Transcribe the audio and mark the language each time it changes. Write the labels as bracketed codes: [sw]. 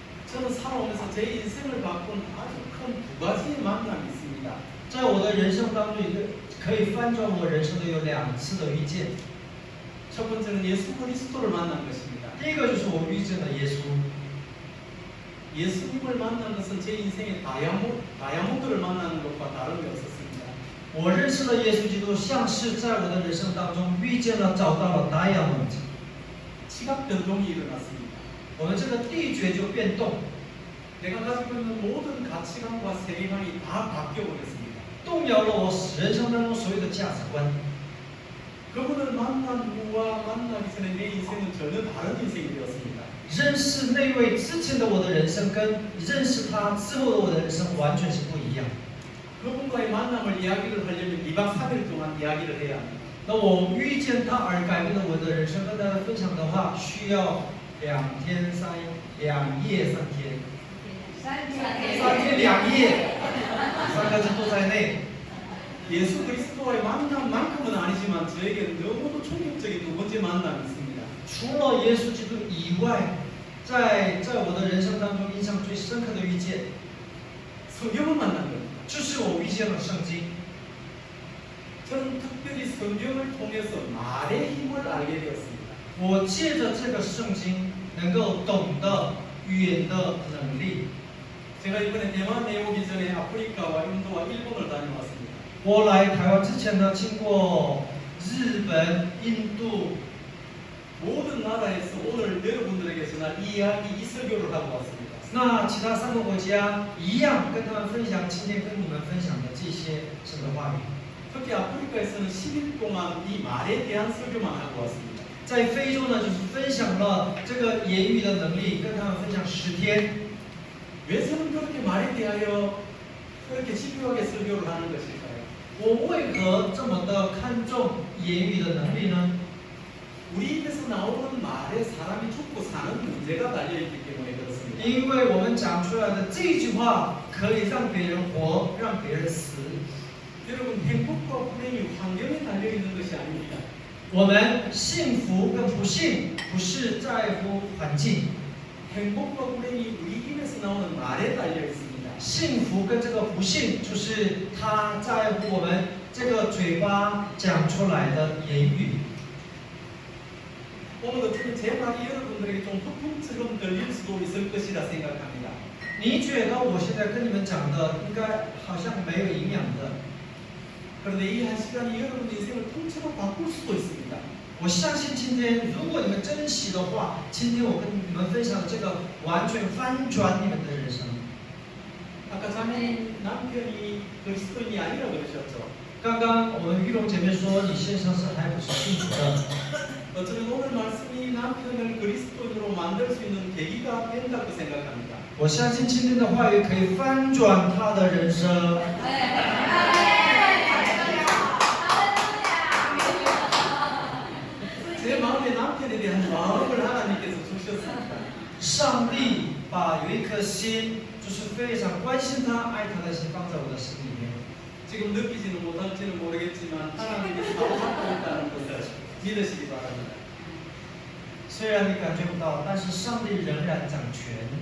[ko] 저는 살아오면서 제 인생을 바꾼 아주 큰 두 가지 만남이 있습니다. [zh] 在我的人生当中，一个可以翻转我人生的有2次的遇见。 [ko] 첫 번째는 예수 그리스도를 만난 것입니다. [zh] 第一个就是我遇见了耶稣。 [ko] 예수님을 만난 것은 제 인생의 다이아몬드를 만나는 것과 다름이 없었습니다. [zh] 我认识了耶稣基督，像是在我的人生当中遇见了、找到了 diamond。 [ko] 시각 변동이 일어났습니다. [zh] 我们这个地觉就变动， [ko] 내가 가지고 있는 모든 가치관과 세계관이 다 바뀌어 버렸습니다. [zh] 动摇了我人生当中所有的价值观。 [ko] 그분을 만난 후와 만나기 전에 내 인생은 전혀 다른 인생이 되었습니다. [zh] 认识那位之前的我的人生，跟认识他之后的我的人生完全是不一样。 [ko] 그분과의 만남을 이야기를 하려면 2박 3일 동안 이야기를 해야 합니다. [zh] 那我遇见他而改变了我的人生，跟大家分享的话，需要2天2夜3天，3天2夜，3个字都在内。 [ko] 예수 그리스도와의 만남만큼은 아니지만 저에게 너무도 충격적인 두 번째 만남이 있습니다. [zh] 除了耶稣基督以外，在我的人生当中印象最深刻的遇见， [ko] 성경을 만난 겁니다. [zh] 就是我遇见了圣经。 [ko] 저는 특별히 성경을 통해서 말의 힘을 알게 되었습니다. [zh] 我借着这个圣经，能够懂得语言的能力。 [ko] 제가 이번에 대만에 오기 전에 아프리카와 인도와 일본을 다녀왔습니다. [zh] 我来台湾之前呢，经过日本、印度， [ko] 모든 나라에서 오늘 여러분들에게 전할 이야기 이 설교를 하고 왔습니다. [zh] 那其他3个国家一样，跟他们分享今天跟你们分享的这些神的话语。 [ko] 특히 아프리카에서는 10일 동안 이 말에 대한 설교만 하고 왔습니다. [zh] 在非洲呢，就是分享了这个言语的能力，跟他们分享10天。 [ko] 왜 저는 그렇게 말에 대하여 그렇게 집요하게 설교를 하는 것일까요? [zh] 我为何这么的看重言语的能力呢？ [ko] 우리 입에서 나오는 말에 사람이 죽고 사는 문제가 달려있기 때문에 그렇습니다. [zh] 因为我们讲出来的这句话可以让别人活，让别人死。 [ko] 여러분 행복과 불행이 환경에 달려있는 것이 아닙니다. [zh] 我们幸福跟不幸不是在乎环境， [ko] 행복과 불행이 우리 입에서 나오는 말에 달려있습니다. [zh] 幸福跟这个不幸就是他在乎我们这个嘴巴讲出来的言语。 [ko] 오늘 어쩌면 제 말이 여러분들에게 좀 흑풍처럼 들릴 수도 있을 것이라 생각합니다. [zh] 你觉得我现在跟你们讲的应该好像没有营养的？ [ko] 그런데 이 한 시간이 여러분 인생을 통째로 바꿀 수도 있습니다. [zh] 我相信今天，如果你们珍惜的话，今天我跟你们分享的这个完全翻转你们的人生。 [ko] 아까 자매님 남편이 그리스도인이 아니라 그러셨죠. [zh] 刚刚我们玉龙姐妹说，你先生是还不是信主的。 [ko] 저는 오늘 말씀이 남편을 그리스도인으로 만들 수 있는 계기가 된다고 생각합니다. [zh] 我相信今天的话语可以翻转他的人生。 [ko] 제 마음에 남편에 대한 마음을 하나님께서 주셨습니다. [zh] 上帝把有一颗心，就是非常关心他、爱他的心放在我的心里面。 [ko] 지금 느끼지는 못할지는 모르겠지만 하나님께서 바로 갖고 있다는 것을 믿으시기 바랍니다. [zh] 虽然你感觉不到，但是上帝仍然掌权。